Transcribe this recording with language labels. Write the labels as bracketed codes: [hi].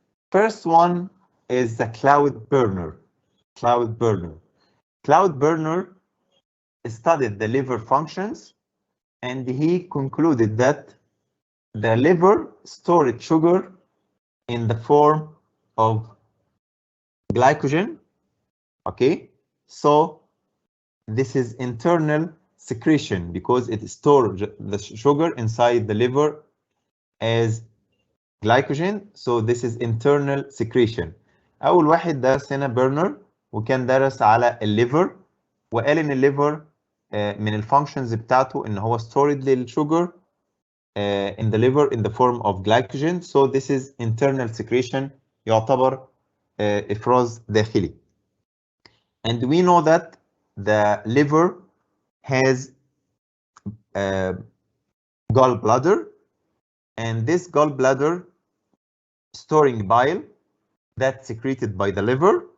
[en] First one is the Cloud Burner. Cloud Burner studied the liver functions, and he concluded that the liver stored sugar in the form of glycogen. Okay, so this is internal secretion because it stores the sugar inside the liver as glycogen. So this is internal secretion. [ar] أول واحد درس هنا بيرنر وكان درس على الليفر وقال إن الليفر من الفانكشنز بتاعته إن هو storage للsugar [en] in the liver in the form of glycogen. So this is internal secretion [ar] يعتبر إفراز داخلي. [en] And we know that the liver has gallbladder, and this gallbladder storing bile that's secreted by the liver.